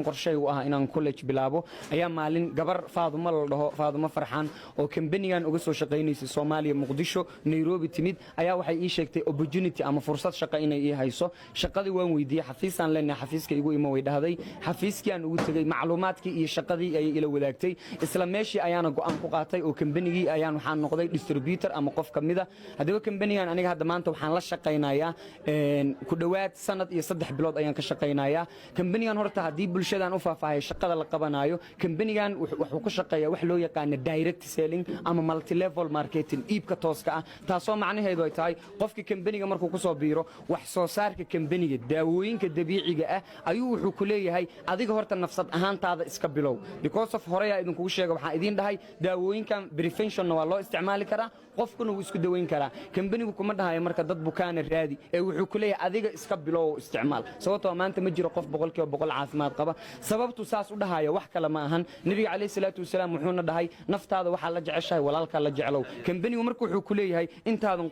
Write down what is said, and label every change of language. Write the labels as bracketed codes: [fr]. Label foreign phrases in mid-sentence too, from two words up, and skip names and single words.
[so] qorshaygu ah inaan college bilaabo ayaa maalin gabar Faadumo la dhaho Faadumo Farxaan oo companigan uga soo shaqeynaysay Soomaaliya Muqdisho Nairobi timid ayaa waxay ii sheegtay opportunity ama fursad shaqo inay ii hayso shaqadii waan weydiiyay xafiisaan leenahay xafiiska igu imo way dhahday xafiiskii aan ugu tagay macluumaadkii iyo shaqadii ay ila wadaagtay isla meeshii ayaana go'aan ku qaatay oo kambanigii ayaan waxaan noqday distributor ama qof kamida hadaba kambanigan aniga hadda maanta waxaan la shaqeynayaa ku dhawaad sanad iyo 3 bilood ayaan ka shaqeynayaa kambanigan horta hadii bulshadaan u faahfaahay shaqada la qabanayo kambanigan wuxuu ku shaqeeyaa wax loo yaqaan [en] direct selling [so] ama [en] multi level marketing [so] iibka tooska ah taasoo macnaheedu ay tahay qofkii kambaniga markuu ku soo biiro wax soo saarka kambaniga daawooyinka dabiiciga ah ayuu wuxuu ku leeyahay adiga horta nafsad ahaantaada iska bilow [en] because of [so] horeeya idin kugu sheego waxaan idin dhahay daawooyinkan prevention waa loo isticmaali karaa qofkuna wuu isku daweyn karaa kambanigu kuma dhahayo marka dad bukaana raadi ee wuxuu ku leeyahay adiga iska bilow isticmaal sababtoo maanta ma jiro qof 100% caafimaad qaba sababtu saas u dhahayo wax kale ma ahan nabiga kaleey [ar] صلاة وسلام [so] wuxuuna dhahay naftaada waxa la jeceshahay walaalka la jeclow kambanigu marka wuxuu ku leeyahay intaadan